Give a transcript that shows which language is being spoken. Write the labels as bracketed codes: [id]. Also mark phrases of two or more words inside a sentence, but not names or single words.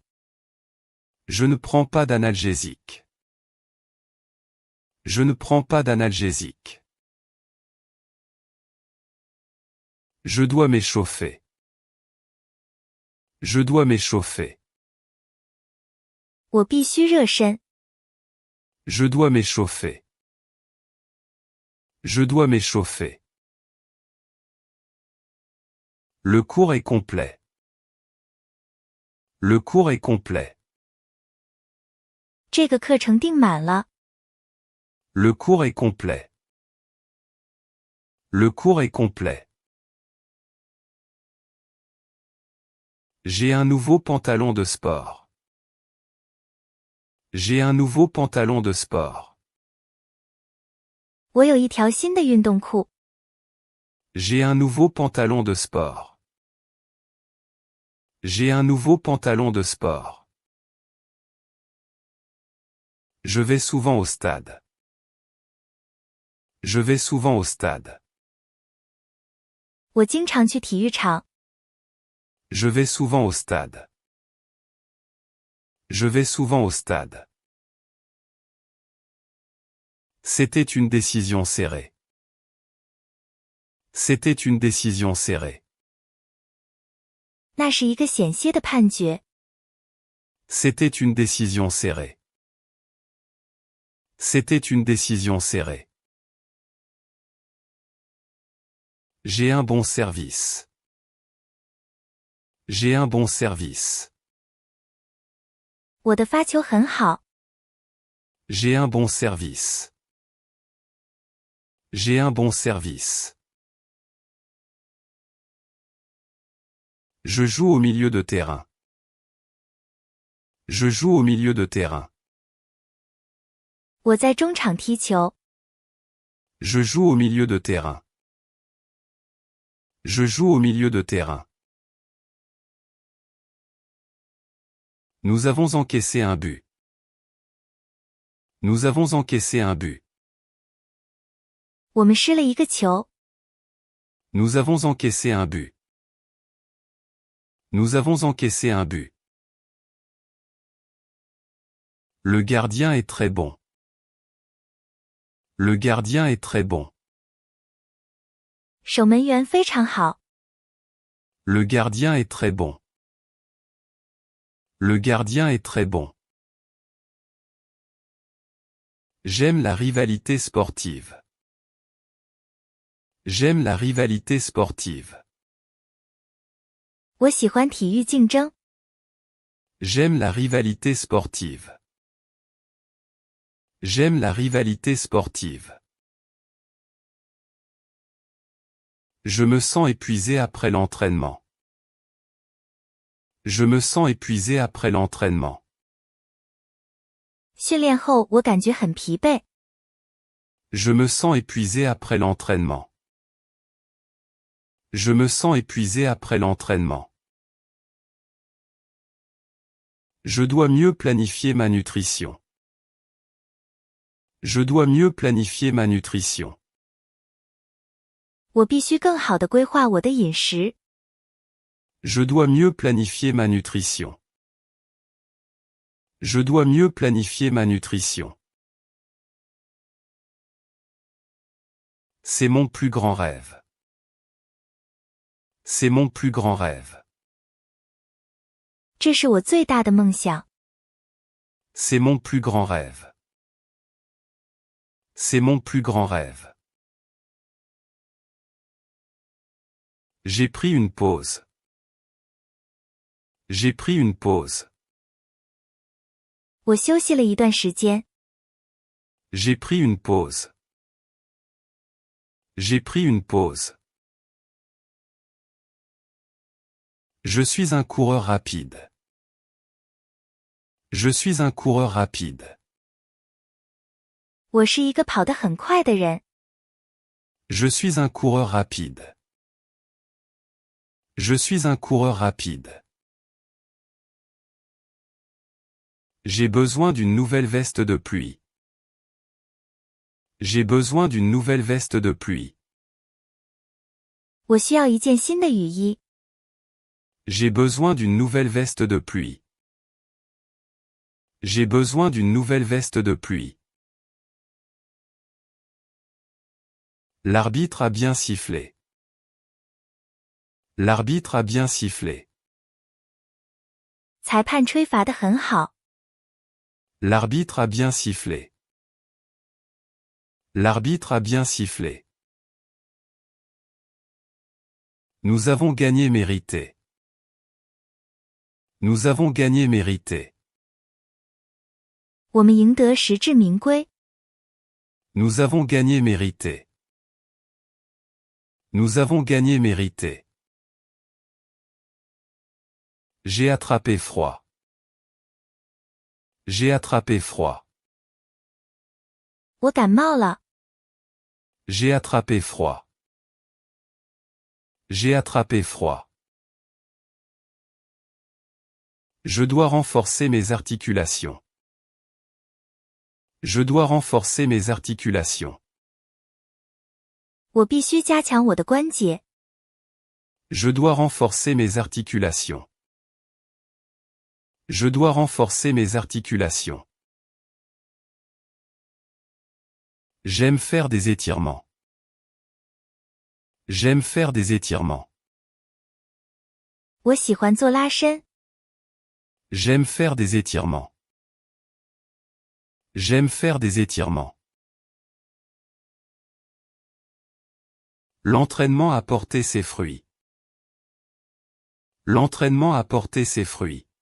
[fr] Je ne prends pas d'analgésique. Je ne prends pas d'analgésique. Je dois m'échauffer. Je dois m'échauffer. [zh] 我必须热身。 [fr] Je dois m'échauffer. Je dois m'échauffer. Le cours est complet. Le cours est complet. [zh] 这个课程订满了。 [fr] Le cours est complet. Le cours est complet. J'ai un nouveau pantalon de sport. J'ai un nouveau pantalon de sport. [zh] 我有一条新的运动裤。 [fr] J'ai un nouveau pantalon de sport. J'ai un nouveau pantalon de sport. Je vais souvent au stade. Je vais souvent au stade. [zh] 我经常去体育场。 [fr] Je vais souvent au stade. Je vais souvent au stade. C'était une décision serrée. C'était une décision serrée. [zh] 那是一个险些的判决。 [fr] C'était une décision serrée. C'était une décision serrée. J'ai un bon service. J'ai un bon service. [zh] 我的发球很好。 [fr] J'ai un bon service. J'ai un bon service. Je joue au milieu de terrain. Je joue au milieu de terrain. [zh] 我在中场踢球。 [fr] Je joue au milieu de terrain. Je joue au milieu de terrain. Nous avons encaissé un but. Nous avons encaissé un but. [zh] 我们失了一个球。 [fr] Nous avons encaissé un but. Nous avons encaissé un but. Le gardien est très bon. Le gardien est très bon. [zh] 守门员非常好。 [fr] Le gardien est très bon. Le gardien est très bon. J'aime la rivalité sportive. J'aime la rivalité sportive. [zh] 我喜欢体育竞争。 [fr] J'aime la rivalité sportive. J'aime la rivalité sportive. Je me sens épuisé après l'entraînement. Je me sens épuisé après l'entraînement. [zh] 训练后我感觉很疲惫。 [fr] Je me sens épuisé après l'entraînement. Je me sens épuisé après l'entraînement. Je dois mieux planifier ma nutrition. Je dois mieux planifier ma nutrition. [zh] 我必须更好地规划我的饮食。 [fr] Je dois mieux planifier ma nutrition. Je dois mieux planifier ma nutrition. C'est mon plus grand rêve. C'est mon plus grand rêve. [zh] 这是我最大的梦想。 [fr] C'est mon plus grand rêve. C'est mon plus grand rêve. J'ai pris une pause. J'ai pris une pause. [zh] 我休息了一段时间。 [fr] J'ai pris une pause. J'ai pris une pause. Je suis un coureur rapide. Je suis un coureur rapide. [zh] 我是一个跑得很快的人。 [fr] Je suis un coureur rapide. Je suis un coureur rapide. J'ai besoin d'une nouvelle veste de pluie. J'ai besoin d'une nouvelle veste de pluie. [zh] 我需要一件新的雨衣。 [fr] J'ai besoin d'une nouvelle veste de pluie. J'ai besoin d'une nouvelle veste de pluie. L'arbitre a bien sifflé. L'arbitre a bien sifflé. [zh] 裁判吹罚得很好。 [fr] L'arbitre a bien sifflé. L'arbitre a bien sifflé. Nous avons gagné mérité. Nous avons gagné mérité. [zh] 我们赢得实至名归。 [fr] Nous avons gagné mérité. Nous avons gagné mérité. J'ai attrapé froid. J'ai attrapé froid. [zh] 我感冒了。 [fr] J'ai attrapé froid. J'ai attrapé froid. Je dois renforcer mes articulations. Je dois renforcer mes articulations. [zh] 我必须加强我的关节。 [fr] Je dois renforcer mes articulations. Je dois renforcer mes articulations. J'aime faire des étirements. J'aime faire des étirements. [zh] 我喜欢做拉伸。 [fr] J'aime faire des étirements. J'aime faire des étirements. L'entraînement a porté ses fruits. L'entraînement a porté ses fruits.